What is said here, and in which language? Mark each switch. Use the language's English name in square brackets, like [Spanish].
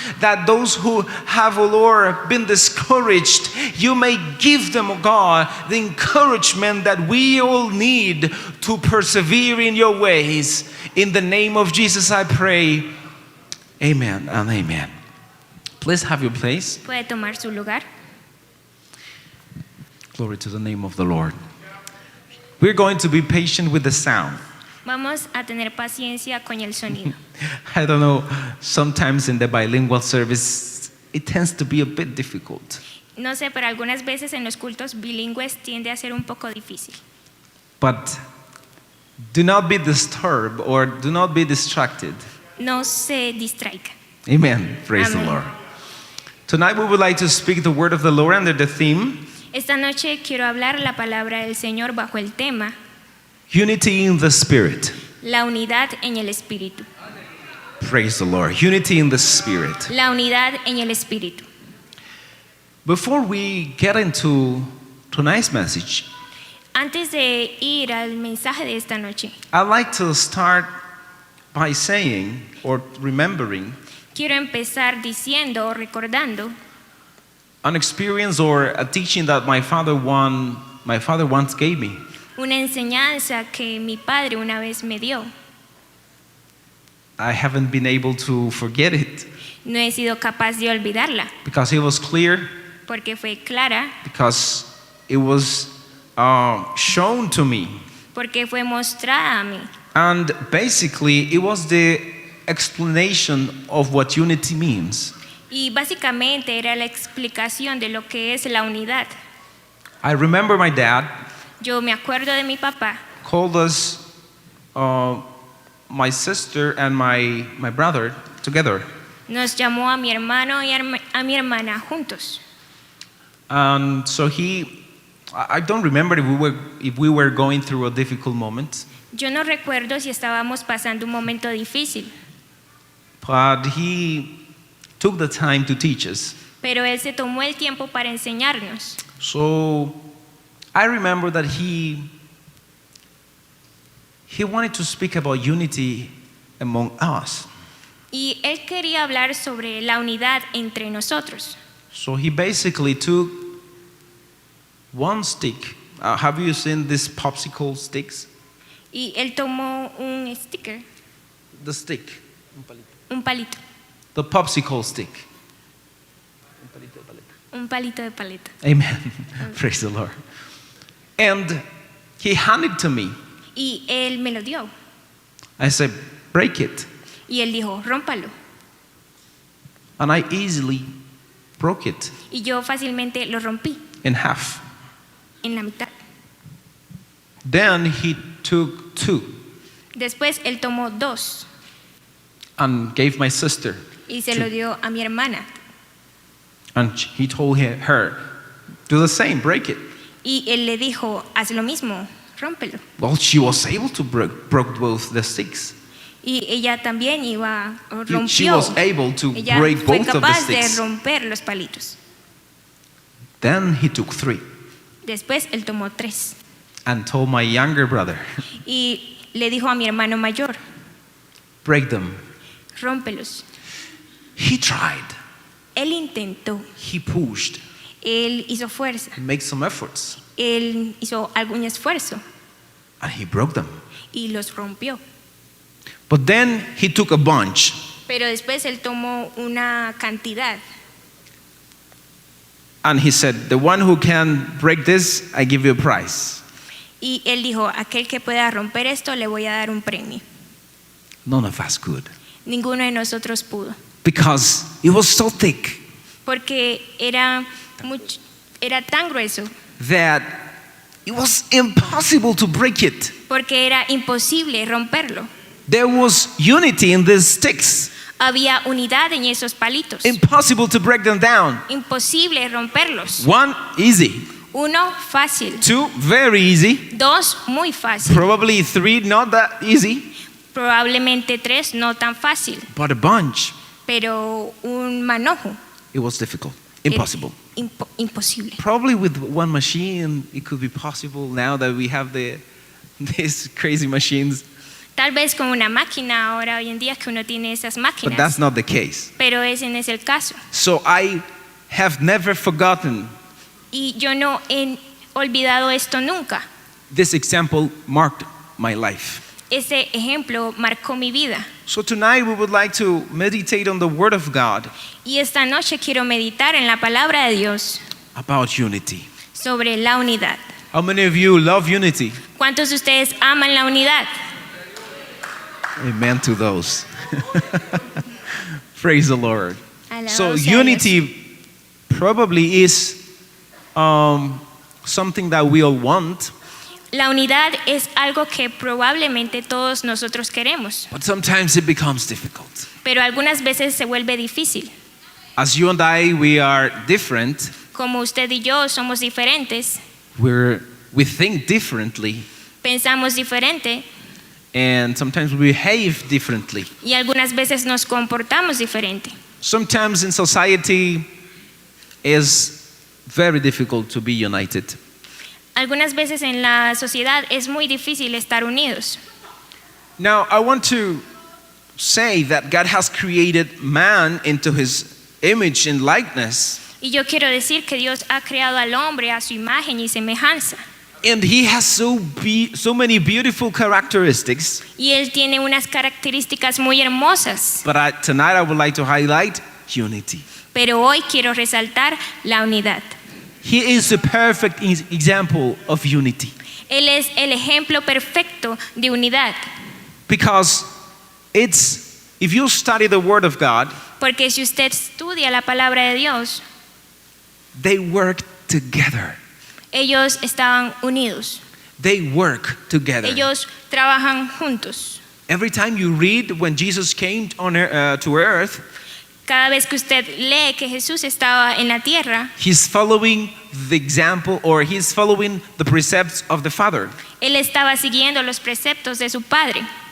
[English] That those who have, O Lord, been discouraged, you may give them, O God, the encouragement that we all need to persevere in your ways. In the name of Jesus I pray. Amen and amen. Please have your place. [Spanish] Puede tomar su lugar. [English] Glory to the name of the Lord. We're going to be patient with the sound. [Spanish] Vamos a tener paciencia con el sonido. [English] I don't know, sometimes in the bilingual service, it tends to be a bit difficult. [Spanish] No sé, pero algunas veces en los cultos bilingües tiende a ser un poco difícil. [English] But do not be disturbed or do not be distracted. [Spanish] No se distraiga. [English] Amen. Praise Amen. the Lord. Tonight we would like to speak the word of the Lord under the theme, [Spanish] Esta noche quiero hablar la palabra del Señor bajo el tema [English] Unity in the Spirit. [Spanish] la unidad en el Espíritu. [English] Praise the Lord. Unity in the Spirit. [Spanish] La unidad en el Espíritu. [English] Before we get into tonight's message, [Spanish] Antes de ir al mensaje de esta noche, [English] I'd like to start by saying or remembering [Spanish] quiero empezar diciendo o recordando [English] an experience or a teaching that my father once gave me. [Spanish] una enseñanza que mi padre una vez me dio. [English] I haven't been able to forget it [Spanish] No he sido capaz de olvidarla [English] because it was clear, [Spanish] porque fue clara, [English] because it was shown to me. [Spanish] porque fue mostrada a mí. [English] And basically, it was the explanation of what unity means. [Spanish] Y básicamente era la explicación de lo que es la unidad. [English] I remember my dad [Spanish] Yo me acuerdo de mi papá, [English] called us, my sister and my brother, together. [Spanish] nos llamó a mi hermano y a mi hermana juntos. [English] And so I don't remember if we were going through a difficult moment, [Spanish] Yo no recuerdo si estábamos pasando un momento difícil, [English] but he took the time to teach us. [Spanish] pero él se tomó el tiempo para enseñarnos. [English] So I remember that he wanted to speak about unity among us. [Spanish] Y él quería hablar sobre la unidad entre nosotros. [English] So he basically took one stick. Have you seen these popsicle sticks? [Spanish] Y él tomó un sticker, [English] The stick. [Spanish] un palito, [English] The popsicle stick. [Spanish] un palito de paleta. [English] Amen. Praise the Lord. And he handed it to me. [Spanish] Y él me lo dio. [English] I said, break it. [Spanish] Y él dijo, rómpalo. [English] And I easily broke it [Spanish] Y yo fácilmente lo rompí [English] in half. [Spanish] en la mitad. [English] Then he took two [Spanish] Después él tomó 2 [English] and gave my sister. [Spanish] y se lo dio a mi hermana. [English] And he told her, do the same, break it. [Spanish] Y él le dijo, haz lo mismo, rómpelo. [English] Well, she was able to broke both the sticks. [Spanish] Y ella también [English] She [Spanish] rompió. [English] was able to [Spanish] Ella [English] break [Spanish] fue [English] both of the [Spanish] capaz de [English] sticks. [Spanish] romper los palitos. [English] Then he took 3 [Spanish] Después él tomó 3 [English] and told my younger brother, [Spanish] y le dijo a mi hermano mayor, [English] break them. [Spanish] rómpelos. [English] He tried. [Spanish] Él intentó, [English] He pushed. [Spanish] él hizo fuerza, [English] He made some efforts. [Spanish] él hizo algún esfuerzo [English] And he broke them. [Spanish] y los rompió. [English] But then he took a bunch. [Spanish] Pero después él tomó una cantidad [English] And he said, the one who can break this, I give you a prize. [Spanish] y él dijo, aquel que pueda romper esto le voy a dar un premio. [English] None of us could. [Spanish] Ninguno de nosotros pudo, [English] Because it was so thick [Spanish] porque era tan grueso, [English] that it was impossible to break it. [Spanish] porque era imposible romperlo. [English] There was unity in these sticks. [Spanish] Había unidad en esos palitos. [English] Impossible to break them down. [Spanish] Imposible romperlos. [English] 1, easy. [Spanish] 1, fácil. [English] 2, very easy. [Spanish] 2, muy fácil. [English] Probably 3, not that easy. [Spanish] Probablemente 3, no tan fácil. [English] But a bunch, [Spanish] Pero un manojo, [English] it was difficult. Impossible. [Spanish] imposible. [English] Probably with one machine, it could be possible now that we have these crazy machines. [Spanish] Tal vez con una máquina ahora, hoy en día que uno tiene esas [English] But that's [Spanish] máquinas. [English] not the case. [Spanish] Pero ese no es el caso. [English] So I have never forgotten. [Spanish] Y yo no he olvidado esto nunca. [English] This example marked my life. [Spanish] Ese ejemplo marcó mi vida. [English] So tonight we would like to meditate on the Word of God [Spanish] Y esta noche quiero meditar en la palabra de Dios [English] about unity. [Spanish] sobre la unidad. [English] How many of you love unity? [Spanish] ¿Cuántos de ustedes aman la unidad? [English] Amen to those. Praise the Lord. [Spanish] Alabado [English] So [Spanish] sea Dios. [English] unity probably is something that we all want, [Spanish] La unidad es algo que probablemente todos nosotros queremos, [English] but sometimes it becomes difficult. [Spanish] pero algunas veces se vuelve difícil. [English] As you and I, we are different. [Spanish] Como usted y yo somos diferentes, [English] We think differently, [Spanish] pensamos diferente [English] and sometimes we behave differently. [Spanish] y algunas veces nos comportamos diferente. [English] Sometimes in society is very difficult to be united. [Spanish] Algunas veces en la sociedad es muy difícil estar unidos. [English] Now, I want to say that God has created man into his image and likeness, [Spanish] Y yo quiero decir que Dios ha creado al hombre a su imagen y semejanza. [English] and he has so many beautiful characteristics. [Spanish] Y Él tiene unas características muy hermosas. [English] But tonight I would like to highlight unity. [Spanish] Pero hoy quiero resaltar la unidad. [English] He is a perfect example of unity, [Spanish] Él es el ejemplo perfecto de unidad. [English] because if you study the Word of God, [Spanish] Porque si usted estudia la palabra de Dios, [English] they work together. [Spanish] ellos estaban unidos. [English] They work together. [Spanish] Ellos trabajan juntos. [English] Every time you read when Jesus came to earth, [Spanish] Cada vez que usted lee que Jesús estaba en la tierra, [English] he's following the example, or he's following the precepts of the Father. [Spanish] Él estaba siguiendo los preceptos de su Padre.